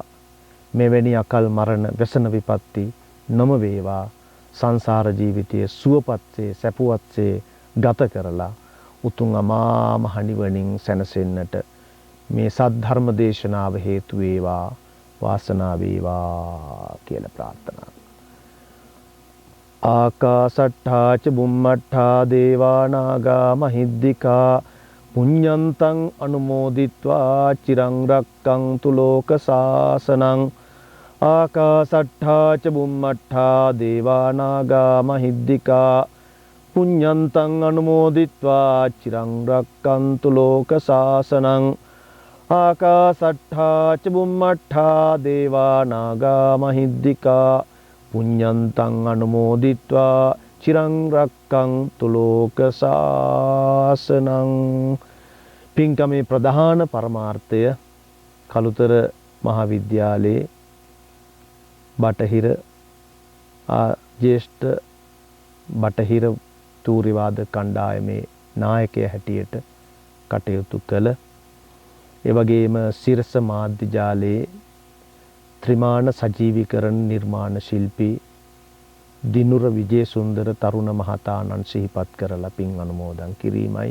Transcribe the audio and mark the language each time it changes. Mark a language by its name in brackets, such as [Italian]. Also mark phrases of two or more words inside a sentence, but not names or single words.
[Sinhala] මෙවැනි අකල් මරණ व्यसन විපත්ති නොම වේවා. සංසාර ජීවිතයේ සුවපත්සේ සැපවත්සේ ගත කරලා උතුම් අමා මහ නිවනින් සැනසෙන්නට මේ සද්ධර්ම දේශනාව හේතු වේවා වාසනාව වේවා කියලා ප්‍රාර්ථනා. [Pali] ආකාසට්ඨා ච බුම්මට්ඨා දේවා නාග මහිද්దికා පුඤ්ඤන්තං අනුමෝදිත්වා චිරං රක්ඛන්තු ලෝක සාසනං. ආකාසට්ඨා ච බුම්මට්ඨා දේවා නාග මහිද්దికා පුඤ්ඤන්තං අනුමෝදිත්වා චිරං රක්ඛන්තු ලෝක සාසනං. ආකාසට්ඨා ච බුම්මට්ඨා දේවා නාග මහිද්దికා පුඤ්ඤන්තං අනුමෝදිත්වා චිරං රක්ඛන්තු ලෝක සාසනං. [Sinhala] පින්කමේ ප්‍රධාන පරමාර්ථය කළුතර මහාවිද්‍යාලයේ බටහිර ජ්‍යෙෂ්ඨ බටහිර තූර්යවාද කණ්ඩායමේ නායකයා හැටියට කටයුතු කළ ඒ වගේම සිරස මාධ්‍ය ජාලයේ ත්‍රිමාන සජීවීකරණ නිර්මාණ ශිල්පී දිනුර විජේසුන්දර තරුණ මහතාණන් සිහිපත් කරලා පින් අනුමෝදන් කිරීමයි.